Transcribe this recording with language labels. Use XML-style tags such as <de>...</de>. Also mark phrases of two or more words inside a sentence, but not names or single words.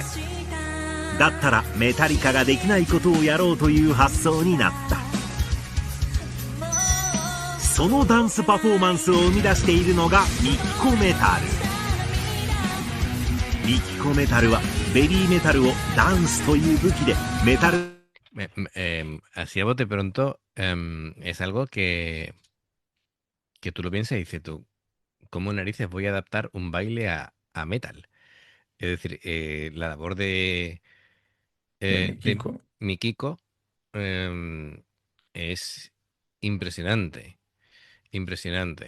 <ja>だったらメタリカができないことをやろうという発想になった。そのダンスパフォーマンスを生み出しているのがミキコメタル。ミキコメタルはベビーメタルをダンスという武器でメタル</ja> <es>Así a bote pronto, es algo que tú lo piensas y dices tú, ¿cómo narices voy a adaptar un baile a metal? Es decir, la labor de Mikiko. Mikiko es impresionante, impresionante.</es>